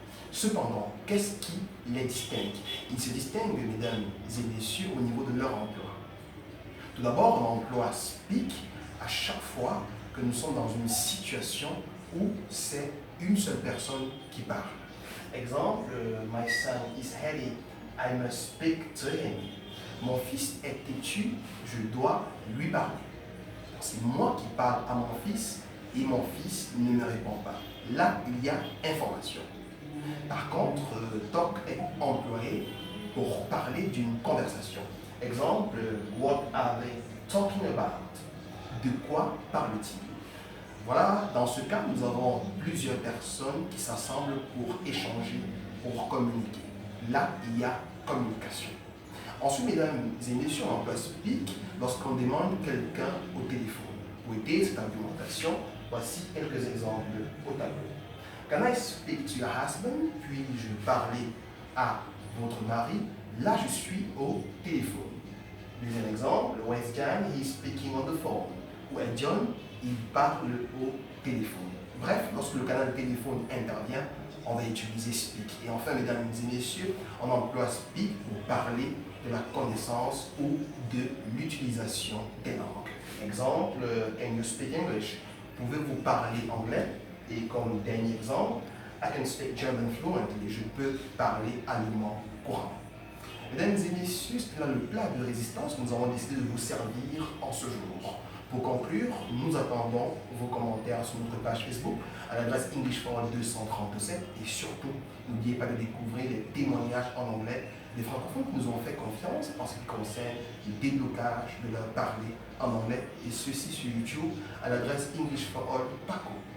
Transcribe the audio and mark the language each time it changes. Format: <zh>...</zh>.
<fr>Cependant, qu'est-ce qui les distingue? Ils se distinguent, mesdames et messieurs, au niveau de leur emploi. Tout d'abord, on emploie speak à chaque fois que nous sommes dans une situation où c'est une seule personne qui parle.</fr> <en>Exemple, my son is heady, I must speak to him.</en> <fr>Mon fils est têtu, je dois lui parler. C'est moi qui parle à mon fils et mon fils ne me répond pas. Là, il y a information. Par contre, talk est employé pour parler d'une conversation.</fr> <en>Exemple, what are they talking about?</en> <fr>De quoi parle-t-il? Voilà, dans ce cas, nous avons plusieurs personnes qui s'assemblent pour échanger, pour communiquer. Là, il y a communication. Ensuite, mesdames et messieurs, on emploie speak lorsqu'on demande quelqu'un au téléphone. Pour aider cette argumentation, voici quelques exemples au tableau.</fr> <en>Can I speak to your husband?</en> <fr>Puis-je parler à votre mari? Là, je suis au téléphone. Deuxième exemple,</fr> <en>when John he is speaking on the phone.</en> <fr>Où est John? Il parle au téléphone. Bref, lorsque le canal téléphone intervient, on va utiliser speak. Et enfin, mesdames et messieurs, on emploie speak pour parler de la connaissance ou de l'utilisation des langues.</fr> <en>Exemple, can you speak English?</en> <fr>Pouvez-vous parler anglais? Et comme dernier exemple,</fr> <en>I can speak German fluently.</en> <fr>Je peux parler allemand couramment. Mesdames et messieurs, c'est là le plat de résistance que nous avons décidé de vous servir en ce jour. Pour conclure, nous attendons vos commentaires sur notre page Facebook à l'adresse English for All 237 et surtout, n'oubliez pas de découvrir les témoignages en anglais des francophones qui nous ont fait confiance en ce qui concerne le déblocage de leur parler en anglais et ceci sur YouTube à l'adresse English for All Paco.</fr>